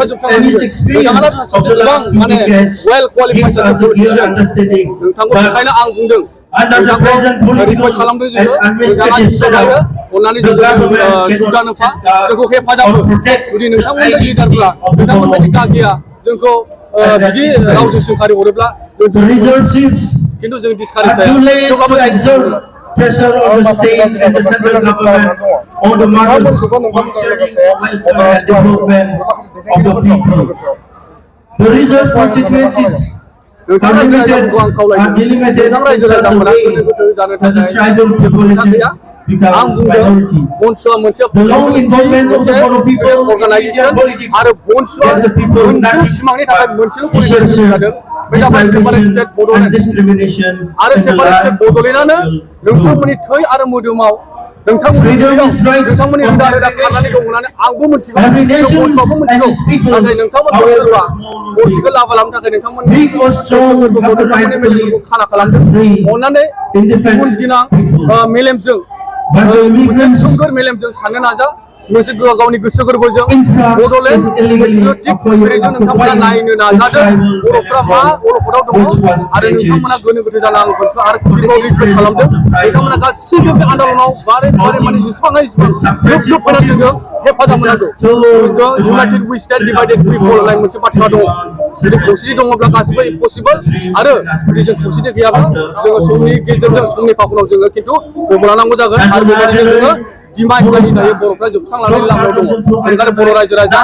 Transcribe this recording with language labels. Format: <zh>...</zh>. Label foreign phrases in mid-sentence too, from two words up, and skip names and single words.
<brx>जोबस्रांलांगोन नोंथाङा सासे गोबां माने</brx> <en>well qualified</en> <brx>सासे पलिटिशियान नोंथांखौ बेखायनो आं बुंदों नोंथांखौ रिकुवेस्ट खालामदों जोङो नोंथाङा जिसेबायो अननानै जोंखौ जुगदान होफा जोंखौ हेफाजाब हो जुदि नोंथांमोननि लिडारब्ला नोंथांमोनबायदि गागिया जोंखौ बिदि रावजों सोंखारि हरोब्ला खिन्थु जों डिसकारेज जाया</brx> <en>pressure on the state and the central government on the matters concerning the welfare and development of the people. The reserve constituencies are limited and delimited in such a way that the tribal populations becomes minority. The long involvement of the Bono people in Indian politics and the people manage efficiency</en> <brx>बे जाबाय</brx> <en>separate state and</en> <brx>बड'लेण्ड</brx> <en>discrimination</en> <brx>आरो</brx> <en>in the</en> <brx>सेपारेट</brx> <en>life</en> <brx>स्टेट</brx> <en>of</en> <brx>बड'लेण्डआनो</brx> <en>people.</en> <brx>नोंथांमोननि थै आरो मोदोमाव नोंथांमोननि</brx> <en>Freedom is right</en> <brx>नोंथांमोननि</brx> <en>of</en> <brx>रोदा रोदा खारनानै दं</brx> <en>nation.</en> <brx>होननानै आंबो मिथिगौ</brx> <en>Every nation</en> <brx>बयबो</brx> <en>and</en> <brx>मिथिगौ</brx> <en>its people,</en> <brx>नाथाय नोंथांमोनखौ</brx> <en>however</en> <brx>सोरबा</brx> <en>small or</en> <brx>पलिटिकेल</brx> <en>big,</en> <brx>लाबा लानो थाखाय नोंथांमोननि</brx> <en>big or strong,</en> <brx>गोसोफोरखौ</brx> <en>have the</en> <brx>नोंथांमोननि</brx> <en>right to</en> <brx>मेलेमफोरखौ</brx> <en>live</en> <brx>खाना</brx> <en>as</en> <brx>खालामदों</brx> <en>free,</en> <brx>अननानै गुबुन</brx> <en>independent</en> <brx>दिनां</brx> <en>people.</en> <brx>मेलेमजों</brx> <en>But the</en> <brx>मोनसे</brx> <en>immigrants</en> <brx>थोंगोर मेलेमजों साननो नाजा मोनसे गावनि गोसो गोरबोजों</brx> <en>influx</en> <brx>बड'लेण्ड</brx> <en>is illegally</en> <brx>पेट्रियटिक स्पिरिटजों नोंथांमोना नायनो</brx> <en>occupying the</en> <brx>नाजादों</brx> <en>tribal</en> <brx>बर'फ्रा मा अलखदाव दङ</brx> <en>which was</en> <brx>आरो</brx> <en>created</en> <brx>नोंथांमोना गोनो गोथो जानो आं मोनसे आरो</brx> <en>for the</en> <brx>रिकभारि</brx> <en>interest</en> <brx>खालामदों</brx> <en>of the tribal</en> <brx>नोंथांमोना गासिबो बे आन्दलनाव बारे बारे माने जेसेबां हायो एसेबां</brx> <en>with</en> <brx>ग्रुप</brx> <en>suppressive</en> <brx>ग्रुप फैनानै जोङो</brx> <en>motives.</en> <brx>हेफाजाब</brx> <en>This is</en> <brx>होनांगौ</brx> <en>so United we stand divided we fall</en> <brx>होननाय मोनसे बाथ्रा दङ जुदि खौसेथि दङब्ला गासिबो इम्पसिबल आरो जुदि जों खौसेथि गैयाब्ला जोङो समनि गेजेरजों समनि फाखनाव जोङो खिन्थु गबलानांगौ जागोन आरो बेबायदिनो जोङो डिमाइस जायै जायै बर'फ्रा जोबस्रांलांनायनि लामायाव दङ बेनिखायनो बर' रायजो राजा</brx>